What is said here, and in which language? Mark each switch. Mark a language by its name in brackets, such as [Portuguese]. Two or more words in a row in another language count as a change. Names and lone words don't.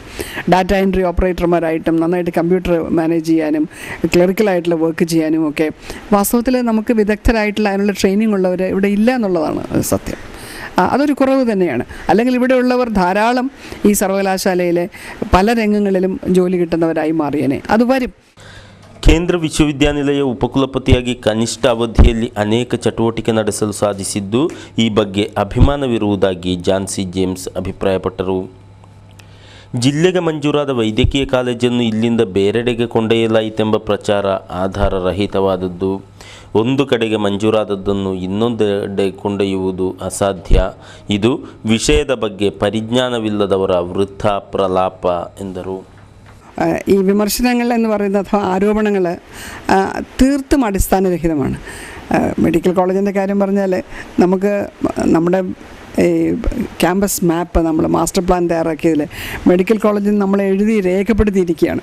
[English] data entry [Malayalam] ഓപ്പറേറ്റർമാരായിട്ടും നന്നായിട്ട് [English] computer manage [Malayalam] ചെയ്യാനും ക്ലറിക്കലായിട്ടുള്ള വർക്ക് ചെയ്യാനും ഒക്കെ വാസ്തവത്തിൽ നമുക്ക് വിദഗ്ധരായിട്ടുള്ള അതിനുള്ള ട്രെയിനിങ് ഉള്ളവർ ഇവിടെ ഇല്ല എന്നുള്ളതാണ് സത്യം. അതൊരു കുറവ് തന്നെയാണ്. അല്ലെങ്കിൽ ഇവിടെയുള്ളവർ ധാരാളം ഈ സർവകലാശാലയിലെ പല രംഗങ്ങളിലും ജോലി കിട്ടുന്നവരായി മാറിയേനെ. അത് വരും. [Kannada] ಕೇಂದ್ರ ವಿಶ್ವವಿದ್ಯಾನಿಲಯ ಉಪಕುಲಪತಿಯಾಗಿ ಕನಿಷ್ಠ ಅವಧಿಯಲ್ಲಿ ಅನೇಕ ಚಟುವಟಿಕೆ ನಡೆಸಲು ಸಾಧಿಸಿದ್ದು ಈ ಬಗ್ಗೆ ಅಭಿಮಾನವಿರುವುದಾಗಿ ಜಾನ್ಸಿ ಜೇಮ್ಸ್ ಅಭಿಪ್ರಾಯಪಟ್ಟರು. ಜಿಲ್ಲೆಗೆ ಮಂಜೂರಾದ ವೈದ್ಯಕೀಯ ಕಾಲೇಜನ್ನು ಇಲ್ಲಿಂದ ಬೇರೆಡೆಗೆ ಕೊಂಡೊಯ್ಯಲಾಯಿತೆಂಬ ಪ್ರಚಾರ ಆಧಾರರಹಿತವಾದದ್ದು. ಒಂದು ಕಡೆಗೆ ಮಂಜೂರಾದದ್ದನ್ನು ಇನ್ನೊಂದೆಡೆ ಕೊಂಡೊಯ್ಯುವುದು ಅಸಾಧ್ಯ. ಇದು ವಿಷಯದ ಬಗ್ಗೆ ಪರಿಜ್ಞಾನವಿಲ್ಲದವರ ವೃಥಾ ಪ್ರಲಾಪ ಎಂದರು. [Malayalam] ഈ വിമർശനങ്ങൾ എന്ന് പറയുന്ന അഥവാ ആരോപണങ്ങൾ തീർത്തും അടിസ്ഥാനരഹിതമാണ്. മെഡിക്കൽ കോളേജിൻ്റെ കാര്യം പറഞ്ഞാൽ നമുക്ക് നമ്മുടെ ഈ [English] campus map [Malayalam] നമ്മൾ [English] master plan [Malayalam] തയ്യാറാക്കിയതിൽ മെഡിക്കൽ കോളേജിൽ നിന്ന് നമ്മൾ എഴുതി രേഖപ്പെടുത്തിയിരിക്കുകയാണ്.